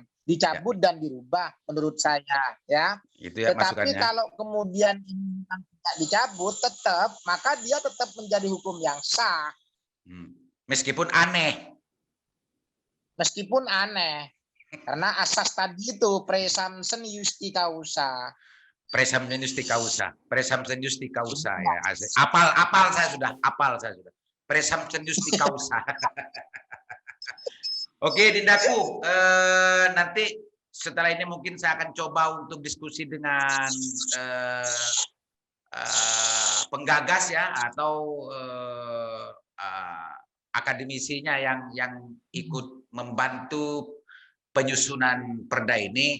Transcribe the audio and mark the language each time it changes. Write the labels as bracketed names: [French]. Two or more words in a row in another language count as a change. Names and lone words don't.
[Indonesian] Dicabut dan dirubah menurut saya ya. Itu ya. Tetapi masukannya. Kalau kemudian ini tidak dicabut maka dia tetap menjadi hukum yang sah. Meskipun aneh. Karena asas tadi itu [Latin] presumption justi causa. Presumption justi causa ya. [Indonesian] Apal saya sudah. [Latin] Presumption justi causa. [Indonesian] Oke, Dindaku, nanti setelah ini mungkin saya akan coba untuk diskusi dengan penggagas ya atau akademisinya yang ikut membantu penyusunan perda ini.